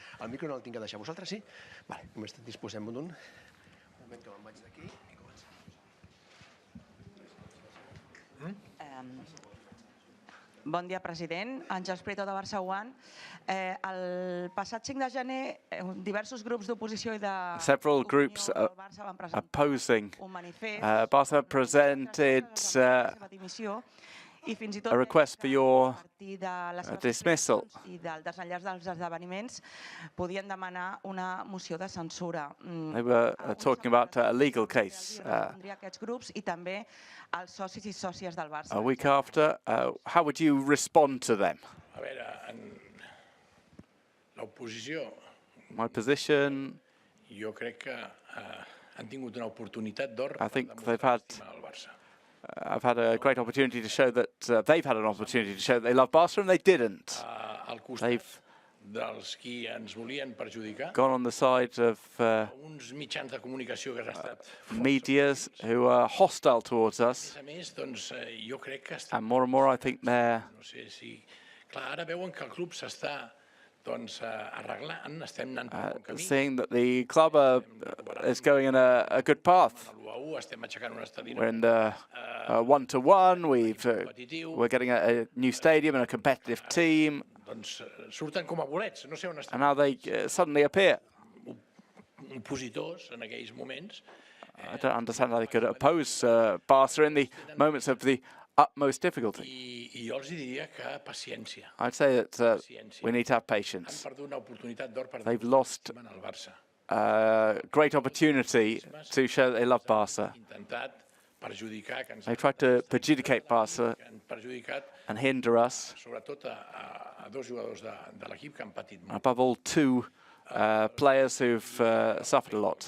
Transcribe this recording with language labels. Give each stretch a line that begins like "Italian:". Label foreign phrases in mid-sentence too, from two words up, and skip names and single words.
Catalan: El micro no el tinc que deixar vosaltres, sí? Vale, només disposem d'un. Un moment que me'n vaig d'aquí i comencem. Bon dia, president. Àngels Prieto, de Barça One. El passat 5 de gener, diversos grups d'oposició i de
English: several groups opposing Barca presented a request for your dismissal.
Catalan: I del desenllaç dels esdeveniments podien demanar una moció de censura.
English: They were talking about a legal case.
Catalan: Aquests grups i també els socis i sòcies del Barça.
English: A week after, how would you respond to them?
Catalan: A veure, l'oposició...
English: My position...
Catalan: Jo crec que han tingut una oportunitat d'or
English: I think I've had a great opportunity to show that they've had an opportunity to show that they love Barca and they didn't. They've
Catalan: dels qui ens volien perjudicar,
English: gone on the side of
Catalan: uns mitjans de comunicació que han estat
English: medias who are hostile towards us.
Catalan: A més, doncs, jo crec que
English: And more I think they're...
Catalan: No sé si... Clar, ara veuen que el club s'està arreglant, estem anant per un bon camí.
English: Seeing that the club is going in a good path. We're in the 1-1, we're getting a new stadium and a competitive team.
Catalan: Doncs surten com a bolets, no sé on estan.
English: And now they suddenly appear.
Catalan: Opositors en aquells moments.
English: I don't understand how they could oppose Barca in the moments of the utmost difficulty.
Catalan: I jo els diria que paciència.
English: I'd say that we need to have patience.
Catalan: Han perdut una oportunitat d'or per
English: They've lost
Catalan: al Barça.
English: a great opportunity to show that they love Barca. They tried to perjudicate Barca and hinder us. Above all, two players who've suffered a lot.